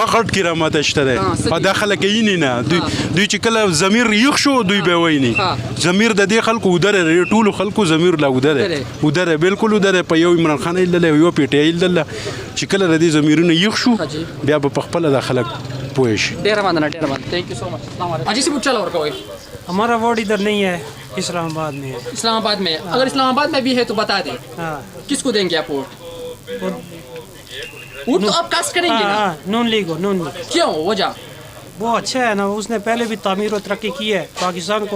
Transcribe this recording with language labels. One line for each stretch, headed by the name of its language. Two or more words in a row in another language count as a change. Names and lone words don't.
Pashto: غټ کرامات شته دی او دا خلک یې نه دوی چې کله ضمیر یخ شو دوی به وایي ضمیر د دې خلکو ودره دی ټولو خلکو ضمیر لا ودره بالکل ودره په یو عمران خان ایله یو پی ټی ایله چې کله د دې ضمیرونه یخ شو بیا به په خپله دا خلک پوه شي. ډېره مننه ډېره مننه
English: thank you so much.
Arabic: السلام علیکم.
Pashto: حاجی صاحب چلا ورکوئ.
Hindi: हमारा वार्ड इधर नहीं है, इस्लामाबाद में है. इस्लामाबाद में अगर इस्लामाबाद में भी है तो बता दें. किसको देंगे आप वोट? वोट तो आप कास्ट करेंगे ना? नून लीग हो, नून लीग. क्यों वजह? वो अच्छा है ना, उसने पहले भी तामीर और तरक्की की है पाकिस्तान को.